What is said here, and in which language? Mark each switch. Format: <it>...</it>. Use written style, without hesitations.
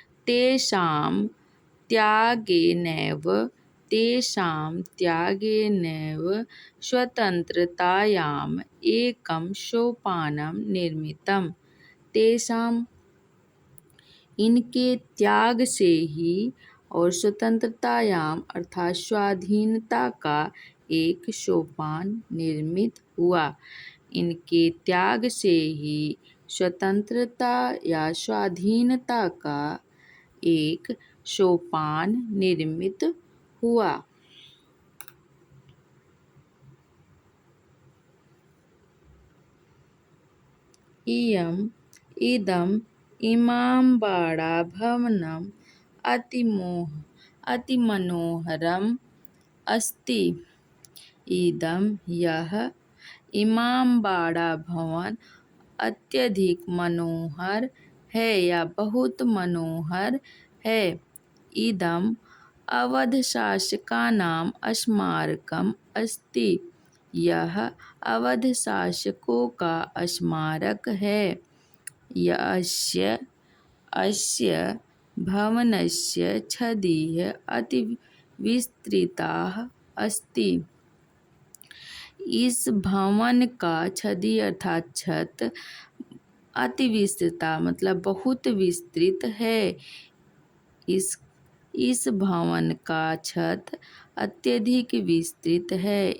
<sa>तेषां त्यागेनैव स्वतन्त्रतायाम् एकं सोपानं निर्मितम्।</sa> <hi>तेषां इनके त्याग से ही और स्वतंत्रतायाम अर्थात स्वाधीनता का एक सोपान निर्मित हुआ। इनके त्याग से ही स्वतंत्रता या स्वाधीनता का एक सोपान निर्मित हुआ।</hi> <sa>इदम् इमामबाड़ा भवनम् अतिमनोहरम् अस्ति।</sa> <hi>इदम यह इमामबाड़ा भवन अत्यधिक मनोहर है या बहुत मनोहर है।</hi> <sa>इदम अवध शासकानां स्मारकम् अस्ति।</sa> <hi>यह अवध शासकों का स्मारक है।</hi> <sa>अस्य भवनस्य छदिः अतिविस्तृतः अस्ति।</sa> <hi>इस भवन का छदि अर्थात छत अतिविस्तृत मतलब बहुत विस्तृत है। इस भवन का छत अत्यधिक विस्तृत है।</hi>